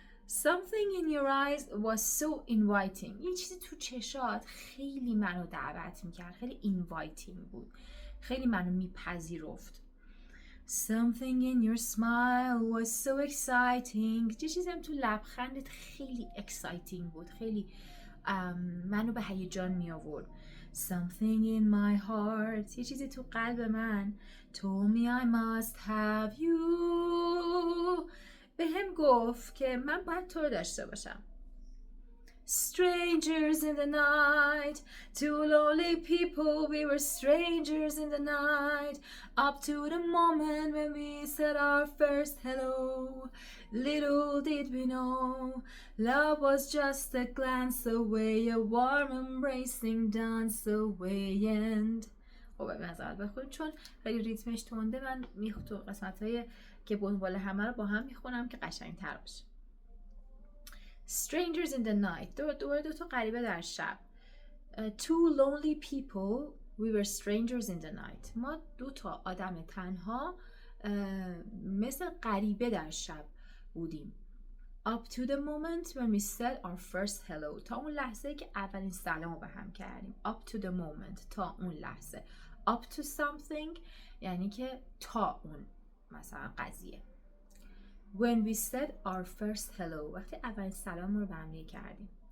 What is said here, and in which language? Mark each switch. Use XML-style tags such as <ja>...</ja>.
<en>something in your eyes was so inviting.</en> <fa>یه چیزی تو چشات خیلی منو دعوت میکرد، خیلی inviting بود، خیلی منو میپذیرفت.</fa> <en>something in your smile was so exciting.</en> <fa>یه چیزی هم تو لبخندت خیلی exciting بود، خیلی منو به هیجان می آورد.</fa> <en>something in my heart</en> <fa>یه چیزی تو قلب من</fa> <en>told me I must have you.</en> <fa>به هم گفت که من باید تو رو داشته باشم.</fa> <en>strangers in the night, two lonely people, we were strangers in the night, up to the moment when we said our first hello. little did we know love was just a glance away, a warm embracing dance away.</en> <fa>and خب بذار بخونیم چون خیلی ریتمش تنده، من تو قسمت‌های که بنبال همه رو با هم میخونم که قشنگ‌تر باشه.</fa> <en>strangers in the night</en> <fa>دو تا غریبه در شب.</fa> <en>two lonely people, we were strangers in the night.</en> <fa>ما دو تا آدم تنها مثل غریبه در شب بودیم.</fa> <en>up to the moment when we said our first hello</en> <fa>تا اون لحظه که اولین سلام رو به هم کردیم.</fa> <en>up to the moment</en> <fa>تا اون لحظه.</fa> <en>up to something</en> <fa>یعنی که تا اون مثلا قضیه.</fa> <en>when we said our first hello</en> <fa>وقتی اولین سلام رو به هم کردیم.</fa>